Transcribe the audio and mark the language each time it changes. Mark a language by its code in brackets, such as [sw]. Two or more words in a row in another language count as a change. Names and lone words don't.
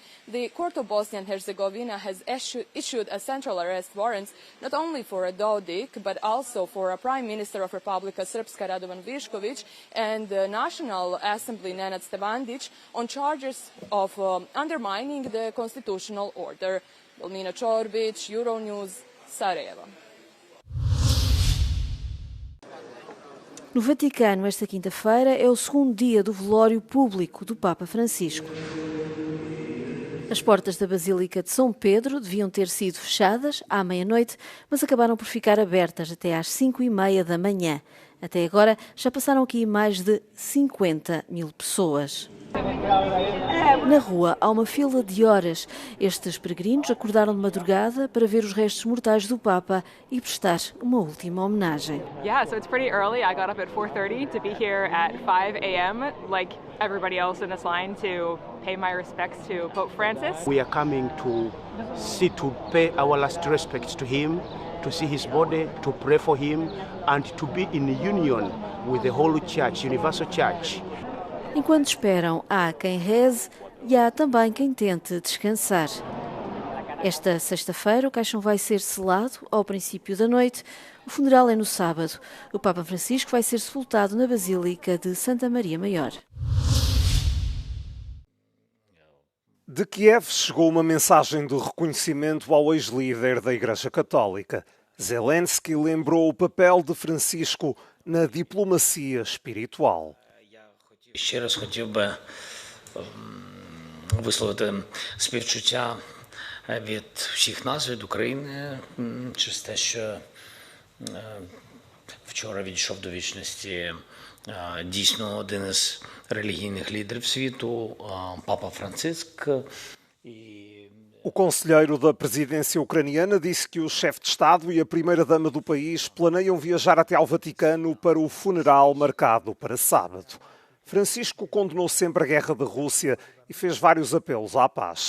[en] The Court of Bosnia and Herzegovina has issued a central arrest warrant not only for Dodik, but also for a Prime Minister of Republika Srpska, Radovan Višković, and the National Assembly, Nenad Stevandić, on charges of undermining the constitutional order. Vilmina Čorbić, Euronews, Sarajevo. [pt] No Vaticano, esta quinta-feira, é o segundo dia do velório público do Papa Francisco. As portas da Basílica de São Pedro deviam ter sido fechadas à meia-noite, mas acabaram por ficar abertas até às 5h30 da manhã. Até agora, já passaram aqui mais de 50 mil pessoas. Na rua há uma fila de horas. Estes peregrinos acordaram de madrugada para ver os restos mortais do Papa e prestar uma última homenagem. [en] Yeah, so it's pretty early. I got up at 4:30 to be here at 5 a.m. like everybody else in this line to pay my respects to Pope Francis. We are coming to pay our last respects to him to see his body, to pray for him, and to be in union with the whole church, Universal Church. [pt] Enquanto esperam, há quem reze e há também quem tente descansar. Esta sexta-feira o caixão vai ser selado ao princípio da noite. O funeral é no sábado. O Papa Francisco vai ser sepultado na Basílica de Santa Maria Maior. De Kiev chegou uma mensagem de reconhecimento ao ex-líder da Igreja Católica. Zelensky lembrou o papel de Francisco na diplomacia espiritual. [uk] Ще раз хотів би висловити співчуття від всіх нас, від України, через те, що вчора відійшов до вічності дійсно один із релігійних лідерів світу, Папа Франциск. [pt] O conselheiro da presidência ucraniana disse que o chefe de Estado e a primeira-dama do país planeiam viajar até ao Vaticano para o funeral marcado para sábado. Francisco condenou sempre a guerra da Rússia e fez vários apelos à paz.